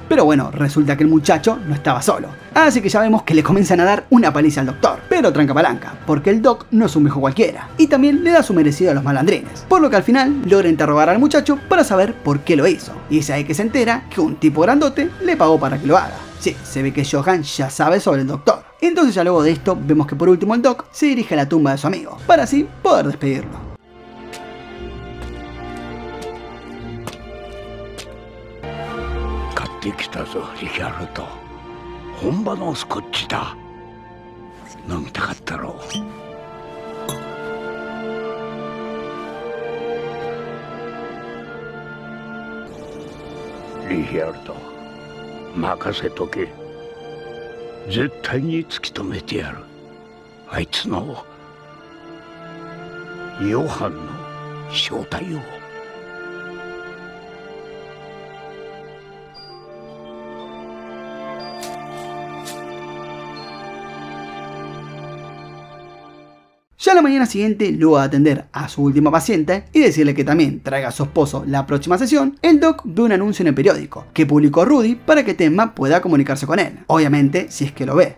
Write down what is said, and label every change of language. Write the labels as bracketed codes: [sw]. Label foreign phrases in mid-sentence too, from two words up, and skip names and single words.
[es] Pero bueno, resulta que el muchacho no estaba solo. Así que ya vemos que le comienzan a dar una paliza al doctor, pero tranca palanca, porque el doc no es un viejo cualquiera, y también le da su merecido a los malandrines, por lo que al final logra interrogar al muchacho para saber por qué lo hizo, y es ahí que se entera que un tipo grandote le pagó para que lo haga. Sí, se ve que Johan ya sabe sobre el doctor. Entonces ya luego de esto vemos que por último el doc se dirige a la tumba de su amigo, para así poder despedirlo. [ja] できたぞリヒャルト。本場のスコッチだ。飲みたかったろう。リヒャルト、任せとけ。絶対に突き止めてやる。あいつのヨハンの正体を。 [es] Ya la mañana siguiente, luego de atender a su última paciente y decirle que también traiga a su esposo la próxima sesión, el doc ve un anuncio en el periódico que publicó Rudy para que Tenma pueda comunicarse con él, obviamente si es que lo ve.